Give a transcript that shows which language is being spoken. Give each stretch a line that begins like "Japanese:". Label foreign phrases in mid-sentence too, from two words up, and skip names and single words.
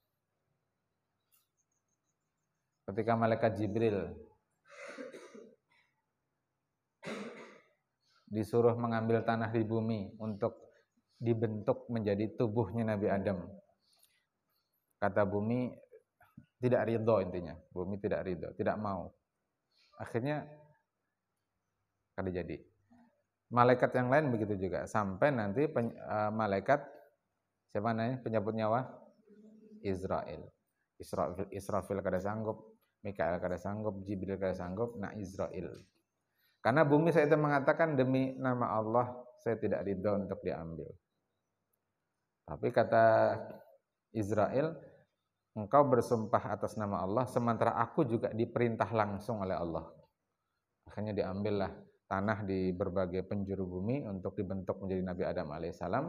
Indonesian: Ketika malaikat Jibril disuruh mengambil tanah di bumi untuk dibentuk menjadi tubuhnya Nabi Adam, kata bumi tidak ridho, intinya bumi tidak ridho, tidak mau.
Banjar: Akhirnya kada jadi.
Indonesian: Malaikat yang lain begitu juga, sampai nanti malaikat siapa namanya penyabut nyawa? Israfil kada sanggup, Mikael kada sanggup, Jibril kada sanggup, nah Israel. Karena bumi saya itu mengatakan demi nama Allah saya tidak ridho untuk diambil. Tapi kata Israel, engkau bersumpah atas nama Allah, sementara aku juga diperintah langsung oleh Allah. Akhirnya diambillah tanah di berbagai penjuru bumi untuk dibentuk menjadi Nabi Adam alaihissalam.